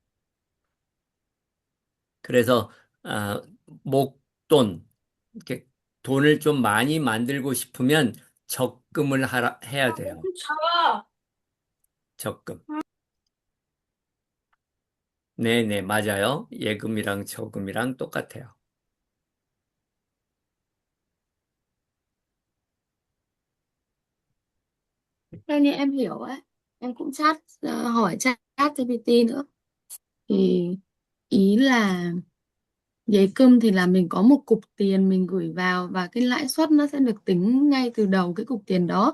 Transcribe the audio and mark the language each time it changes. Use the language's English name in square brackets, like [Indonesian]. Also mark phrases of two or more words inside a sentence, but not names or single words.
[Korean] 그래서 목돈, 이렇게 돈을 좀 많이 만들고 싶으면 적금을 해야 돼요. 적금. 네네, 맞아요. 예금이랑 저금이랑 똑같아요. [Vietnamese] Theo như em hiểu ấy, em cũng hỏi chat GPT nữa thì ý là giấy cơm thì là mình có một cục tiền mình gửi vào và cái lãi suất nó sẽ được tính ngay từ đầu cái cục tiền đó.